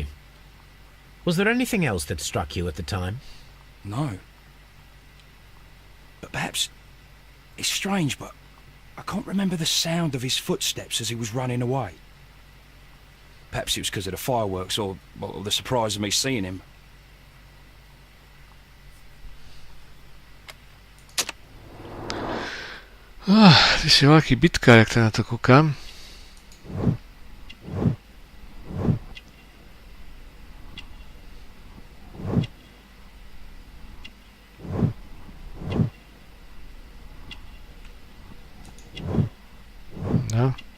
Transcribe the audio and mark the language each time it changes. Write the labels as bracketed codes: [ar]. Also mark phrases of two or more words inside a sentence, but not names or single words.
[en] Was there anything else that struck you at the time? No. But perhaps it's strange, but I can't remember the sound of his footsteps as he was running away. Perhaps it was because of the fireworks or the surprise of me seeing him. [sk] Ty si veľký bitkár, jak sa na to kúkam. No.